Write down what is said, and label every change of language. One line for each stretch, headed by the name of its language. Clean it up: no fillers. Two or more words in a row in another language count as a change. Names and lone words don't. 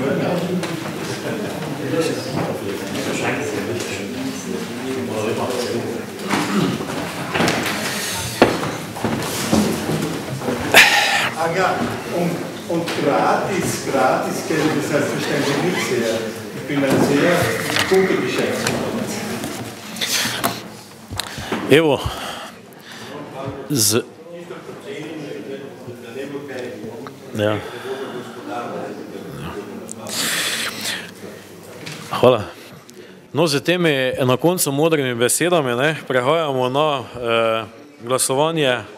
German: Ja, und gratis Geld, das heißt, selbstverständlich nicht sehr. Ich bin ein sehr guter Geschäftsmann.
Slovenian: Evo, ja. Hvala. No, z temi na koncu modrimi besedami prehajamo na glasovanje.